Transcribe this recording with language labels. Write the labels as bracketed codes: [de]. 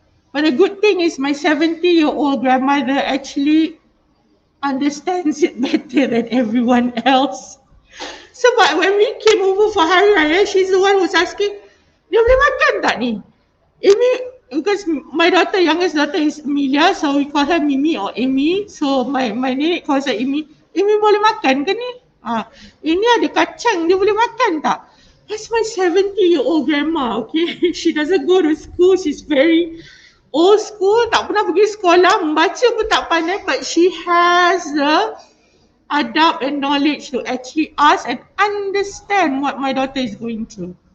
[en] But the good thing is my 70-year-old grandmother actually understands it better than everyone else. So but when we came over for Hari Raya, she's the one who's asking, [ms] dia boleh makan tak ni? [en] Amy, because my youngest daughter is Amelia, so we call her Mimi or Amy. So my nenek calls her Amy. [ms] Amy boleh makan ke ni? Ini ada kacang, dia boleh makan tak? [en] That's my 70-year-old grandma, okay? She doesn't go to school, she's very old school, [ms] tak pernah pergi sekolah, membaca pun tak pandai, [en] but she has the adab and knowledge to actually ask and understand what my daughter is going through.